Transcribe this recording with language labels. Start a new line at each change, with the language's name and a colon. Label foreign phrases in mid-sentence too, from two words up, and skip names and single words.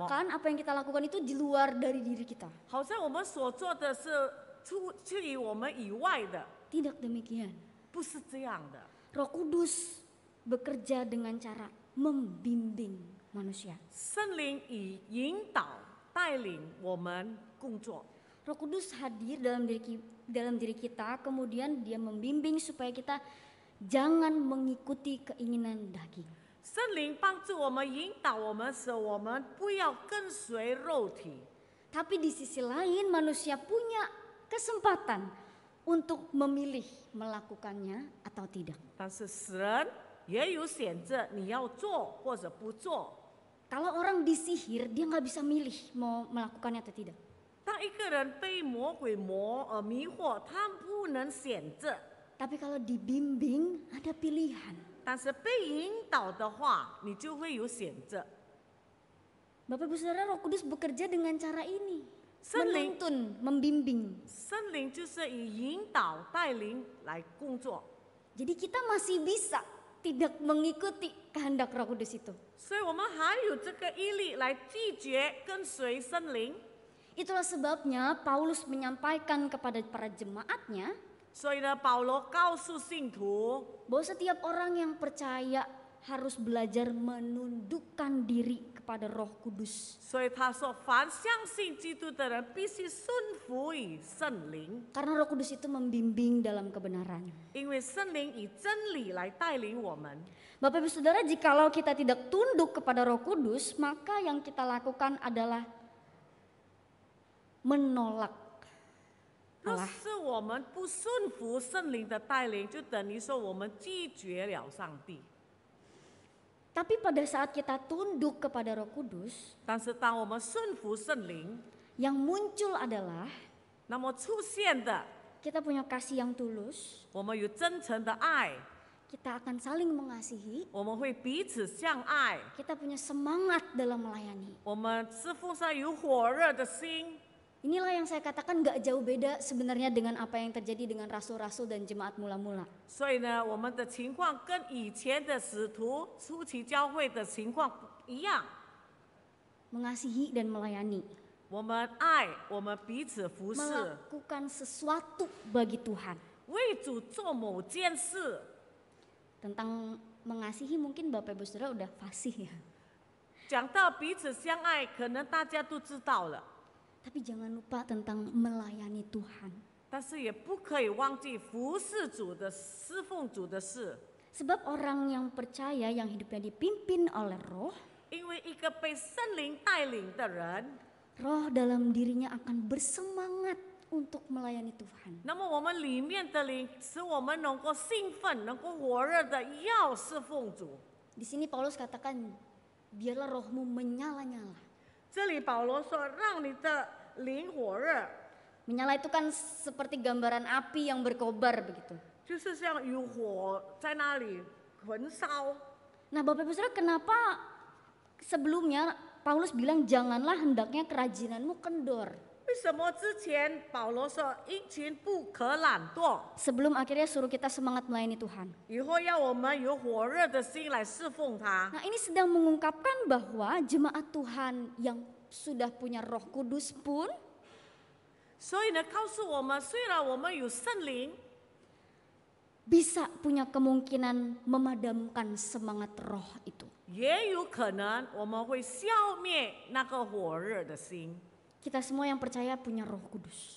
Indonesian: Seakan-akan apa yang kita lakukan itu di luar dari diri kita.
Chinese: 好像我们所做的是出于我们以外的，
Indonesian: Tidak demikian.
Chinese: 不是这样的。
Indonesian: Roh Kudus bekerja dengan cara membimbing manusia.
Chinese: 圣灵以引导带领我们工作。
Indonesian: Roh Kudus hadir dalam diri kita, kemudian dia membimbing supaya kita jangan mengikuti keinginan daging.
Chinese: 圣灵帮助我们，引导我们，使我们不要跟随肉体。
Indonesian: Tapi di sisi lain manusia punya kesempatan untuk memilih melakukannya atau tidak.
Chinese: 但是神也有选择，你要做或者不做。
Indonesian: Kalau orang disihir, dia nggak bisa milih mau melakukannya atau tidak.
Chinese: 当一个人被魔鬼迷惑，他不能选择；
Indonesian: Tapi kalau dibimbing, ada pilihan.
Chinese: 但是被引导的话，你就会有选择。
Indonesian: Bapak Ibu Saudara, Roh Kudus bekerja dengan cara ini.
Chinese: 圣灵，
Indonesian: Menuntun, membimbing.
Chinese: 圣灵就是以引导、带领来工作。
Indonesian: Jadi kita masih bisa tidak mengikuti kehendak Roh Kudus itu.
Chinese: 所以我们还有这个毅力来拒绝跟随圣灵。
Indonesian: Itulah sebabnya Paulus menyampaikan kepada para jemaatnya
Chinese: 所以呢，保罗告诉信徒，
Indonesian: bahwa setiap orang yang percaya harus belajar menundukkan diri kepada Roh Kudus.
Chinese: 所以他说，凡相信基督的人必须顺服于圣灵，
Indonesian: Karena Roh Kudus itu membimbing dalam kebenaran.
Chinese: 因为圣灵以真理来带领我们。
Indonesian: Bapak Ibu Saudara, jikalau kita tidak tunduk kepada Roh Kudus, maka yang kita lakukan adalah menolak
Chinese: 若
Indonesian: Allah.
Chinese: 是我们不顺服圣灵的带领，就等于说我们拒绝了上帝。
Indonesian: Tapi pada saat kita tunduk kepada Roh Kudus,
Chinese: 但是当我们顺服圣灵，
Indonesian: yang muncul adalah
Chinese: 那么出现的，
Indonesian: kita punya kasih yang tulus,
Chinese: 我们有真诚的爱，
Indonesian: kita akan saling mengasihi,
Chinese: 我们会彼此相爱，
Indonesian: kita punya semangat dalam melayani.
Chinese: 我们侍奉上有火热的心。
Indonesian: Inilah yang saya katakan gak jauh beda sebenarnya dengan apa yang terjadi dengan rasul-rasul dan jemaat mula-mula.
Chinese: 所以呢，我们的情况跟以前的使徒初期教会的情况一样，
Indonesian: Mengasihi dan melayani.
Chinese: 我们爱，我们彼此服侍，
Indonesian: Melakukan sesuatu bagi Tuhan.
Chinese: 为主做某件事。
Indonesian: Tentang mengasihi mungkin Bapak Ibu Saudara udah fasih ya.
Chinese: 讲到彼此相爱，可能大家都知道了，
Indonesian: Tapi jangan lupa tentang melayani Tuhan.
Chinese: 但是也不可以忘记服侍主的、侍奉主的事。
Indonesian: Sebab orang yang percaya yang hidupnya dipimpin oleh roh,
Chinese: 因为一个被圣灵带领的人，
Indonesian: roh dalam dirinya akan bersemangat untuk melayani Tuhan.
Chinese: 那么我们里面的灵，使我们能够兴奋、能够火热的要侍奉主。
Indonesian: Di sini Paulus katakan, biarlah rohmu menyala-nyala.
Chinese: 这里保罗说，让你的灵火热，
Indonesian: Menyala itu kan seperti gambaran api yang berkobar begitu.
Chinese: 就是像有火在那里焚烧。
Indonesian: Nah Bapak Ibu Saudara, kenapa sebelumnya Paulus bilang janganlah hendaknya kerajinanmu kendor.
Chinese: 为什么之前保罗说殷勤不可懒惰，
Indonesian: Sebelum akhirnya suruh kita semangat melayani Tuhan.
Chinese: 以后要我们有火热的心来侍奉他？
Indonesian: Nah ini sedang mengungkapkan bahwa jemaat Tuhan yang sudah punya Roh Kudus pun
Chinese: 所以呢，告诉我们，虽然我们有圣灵，
Indonesian: bisa punya kemungkinan memadamkan semangat roh itu.
Chinese: 也有可能我们会消灭那个火热的心。
Indonesian: Kita semua yang percaya punya Roh Kudus.